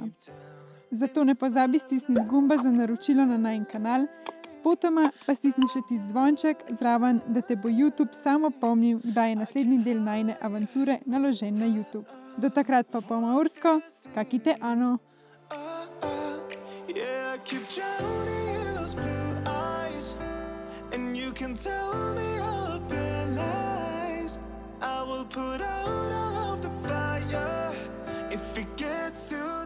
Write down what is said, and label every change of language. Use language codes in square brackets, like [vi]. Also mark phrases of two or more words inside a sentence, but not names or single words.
[sl] Zato ne pozabi stisniti gumba za naročilo na najin kanal, spotoma pa stisni še tisti zvonček zraven, da te bo YouTube samo pomnil, kdaj je naslednji del najine avanture naložen na YouTube. Do takrat pa po maorsko, [mi] kakite ano! [en] Yeah, I keep drowning in those blue eyes, and you can tell me all of your lies. I will put out all of the fire if it gets too